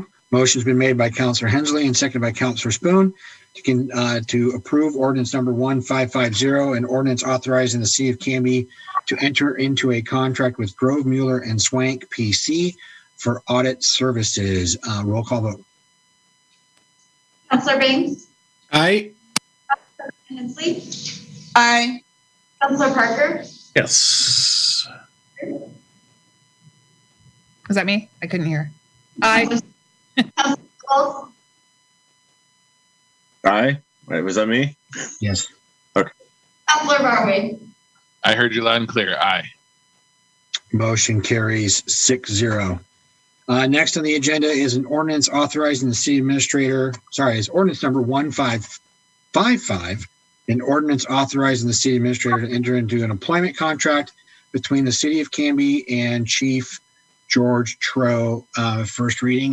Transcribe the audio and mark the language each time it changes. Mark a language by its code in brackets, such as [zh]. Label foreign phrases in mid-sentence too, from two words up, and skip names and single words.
[en] Motion's been made by Councilor Hensley and seconded by Councilor Spoon to approve ordinance number 1550, an ordinance authorizing the city of Canby to enter into a contract with Grove, Mueller, and Swank PC for audit services. Roll call vote. Councilor Banks? Aye. Councilor Hensley? Aye. Councilor Parker? Yes. Was that me? I couldn't hear. Aye. Councilor Tibbles? Aye. Wait, was that me? Yes. Okay. Councilor Barwick? I heard you loud and clear. Aye. Motion carries 6-0. Next on the agenda is an ordinance authorizing the city administrator, it's ordinance number 1555, an ordinance authorizing the city administrator to enter into an employment contract between the city of Canby and Chief George Tro, first reading.